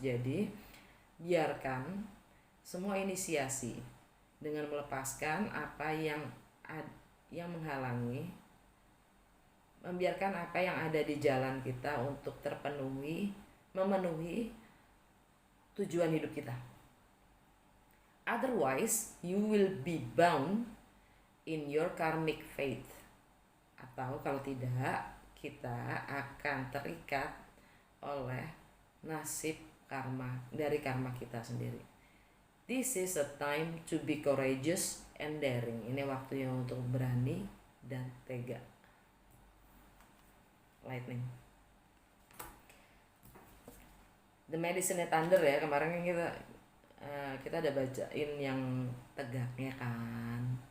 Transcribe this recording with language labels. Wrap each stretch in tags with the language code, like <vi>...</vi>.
<id>Jadi biarkan semua inisiasi dengan melepaskan apa yang menghalangi, membiarkan apa yang ada di jalan kita untuk memenuhi tujuan hidup kita.</id> <en>Otherwise, you will be bound in your karmic fate.</en> <id>Atau kalau tidak, kita akan terikat oleh nasib karma dari karma kita sendiri.</id> <en>This is a time to be courageous and daring.</en> <id>Ini waktunya untuk berani dan tega.</id> <en>Lightning.</en> <id>The Medicine Thunder ya, kemarin kan kita ada bacain yang tegaknya kan.</id>